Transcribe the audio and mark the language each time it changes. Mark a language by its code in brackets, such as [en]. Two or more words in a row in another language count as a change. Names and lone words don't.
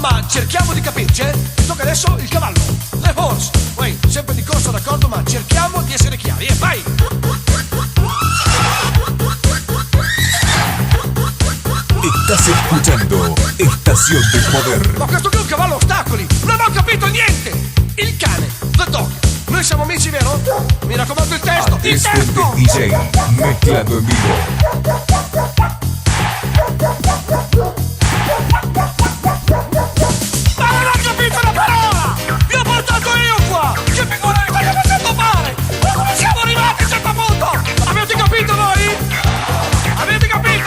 [it] cerchiamo di capirci, tocca adesso il cavallo, le horse. Poi, sempre di corsa d'accordo, ma cerchiamo di essere chiari, e vai! [es] Estás escuchando Estación del Poder. [it] Ma questo qui è un cavallo a ostacoli, non ho capito niente! Il cane, [en] the dog. [it] Noi siamo amici, vero? Mi raccomando il testo, il [es] Es [it] testo! [es] el DJ mezclando en vivo. [it] Ma non ho capito una parola! Vi ho portato io qua! Che figura mi state facendo fare? Ma come siamo arrivati a un certo punto? Avete capito voi? Avete capito?